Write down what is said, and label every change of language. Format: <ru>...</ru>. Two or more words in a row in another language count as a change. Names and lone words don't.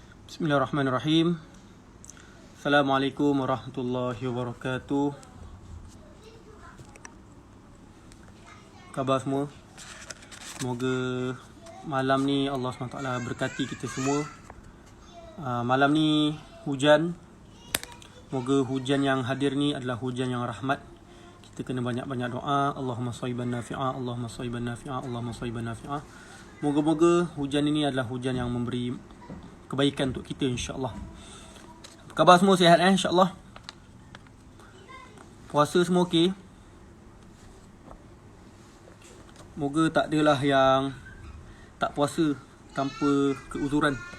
<ar>بسم الله الرحمن الرحيم. السلام عليكم ورحمة الله وبركاته.</ar> <ms>Khabar semua? Semoga malam ni Allah SWT berkati kita semua. Malam ni hujan. Semoga hujan yang hadir ni adalah hujan yang rahmat. Kita kena banyak-banyak doa.</ms> <ar>اللهم صيبا نافعا، اللهم صيبا نافعا، اللهم صيبا نافعا.</ar> <ms>Moga-moga hujan ini adalah hujan yang memberi kebaikan untuk kita,</ms> <ar>إن شاء الله.</ar> <ms>Apa khabar semua, sihat</ms> <ar>إن شاء الله?</ar> <ms>Puasa semua okey? Moga tak adalah yang tak puasa tanpa keuzuran.</ms>